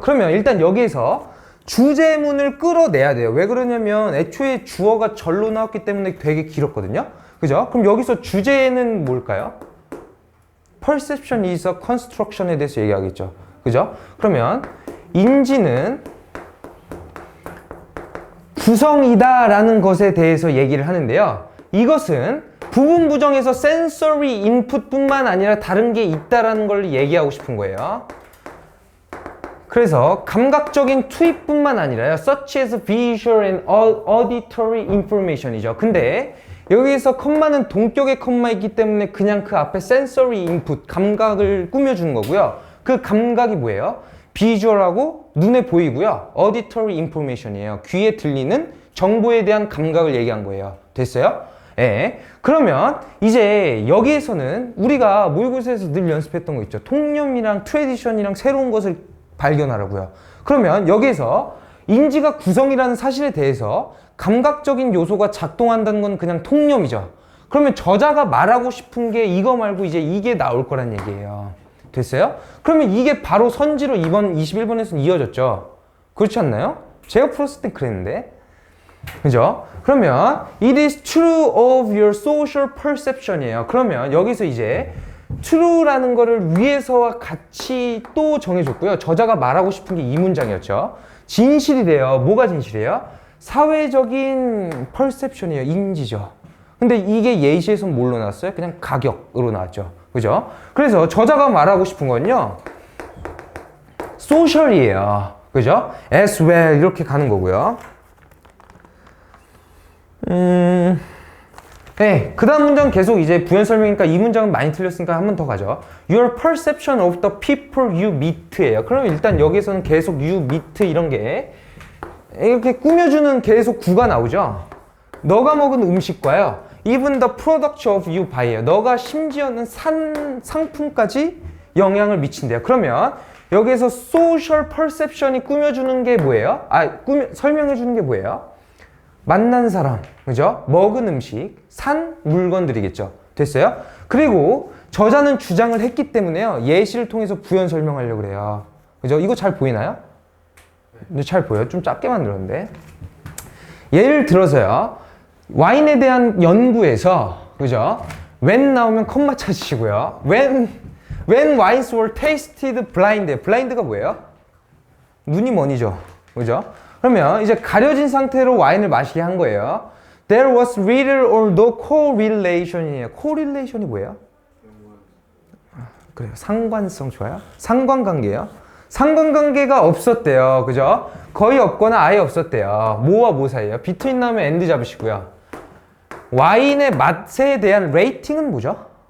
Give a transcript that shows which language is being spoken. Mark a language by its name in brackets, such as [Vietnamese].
[Korean] 그러면 일단 여기에서 주제문을 끌어내야 돼요. 왜 그러냐면 애초에 주어가 절로 나왔기 때문에 되게 길었거든요. 그죠? 그럼 여기서 주제는 뭘까요? [English] perception is a construction [Korean] 에 대해서 얘기하겠죠. 그죠? 그러면 인지는 구성이다 라는 것에 대해서 얘기를 하는데요. 이것은 부분 부정에서 sensory input 뿐만 아니라 다른 게 있다라는 걸 얘기하고 싶은 거예요. 그래서 감각적인 투입뿐만 아니라요. [English] such as visual and auditory information이죠. [Korean] 근데 여기에서 컴마는 동격의 컴마이기 때문에 그냥 그 앞에 sensory input, 감각을 꾸며주는 거고요. 그 감각이 뭐예요? 비주얼하고 눈에 보이고요. [English] auditory information이에요. [Korean] 귀에 들리는 정보에 대한 감각을 얘기한 거예요. 됐어요? 예. 그러면 이제 여기에서는 우리가 모의고사에서 늘 연습했던 거 있죠. 통념이랑 트래디션이랑 새로운 것을 발견하라고요. 그러면 여기에서 인지가 구성이라는 사실에 대해서 감각적인 요소가 작동한다는 건 그냥 통념이죠. 그러면 저자가 말하고 싶은 게 이거 말고 이제 이게 나올 거란 얘기예요. 됐어요? 그러면 이게 바로 선지로 21번에서는 이어졌죠. 그렇지 않나요? 제가 풀었을 때 그랬는데. 그죠? 그러면 [English] it is true of your social perception이에요. [Korean] 그러면 여기서 이제 true라는 거를 위에서와 같이 또 정해줬고요. 저자가 말하고 싶은 게 이 문장이었죠. 진실이래요. 뭐가 진실이에요? 사회적인 perception이에요. 인지죠. 근데 이게 예시에서 뭘로 나왔어요? 그냥 가격으로 나왔죠. 그죠? 그래서 저자가 말하고 싶은 건요. social이에요. 그죠? [English] as well [Korean] 이렇게 가는 거고요. 네, 그 다음 문장 계속 이제 부연 설명이니까 이 문장은 많이 틀렸으니까 한 번 더 가죠. [English] Your perception of the people you meet예요. [Korean] 그럼 일단 여기서는 계속 [English] you meet [Korean] 이런 게 이렇게 꾸며주는 계속 구가 나오죠. 너가 먹은 음식과요. [English] Even the product of you buy예요. [Korean] 너가 심지어는 산 상품까지 영향을 미친대요. 그러면 여기에서 social perception이 꾸며주는 게 뭐예요? 설명해주는 게 뭐예요? 만난 사람, 그죠? 먹은 음식, 산 물건들이겠죠. 됐어요? 그리고 저자는 주장을 했기 때문에요. 예시를 통해서 부연 설명하려고 그래요. 그죠? 이거 잘 보이나요? 네, 잘 보여요. 좀 작게 만들었는데. 예를 들어서요. 와인에 대한 연구에서, 그죠? when 나오면 컴마 찾으시고요. [English] when wines were tasted blind. [Korean] blind가 뭐예요? 눈이 머니죠. 그죠? 그러면 이제 가려진 상태로 와인을 마시게 한 거예요. [English] There was little or no correlation이에요. [Korean] correlation이 뭐예요? 그래요. 상관성 좋아요. 상관관계예요. 상관관계가 없었대요. 그죠? 거의 없거나 아예 없었대요. 뭐와 뭐 사이에요? between 나오면 and 잡으시고요. 와인의 맛에 대한 레이팅은 뭐죠?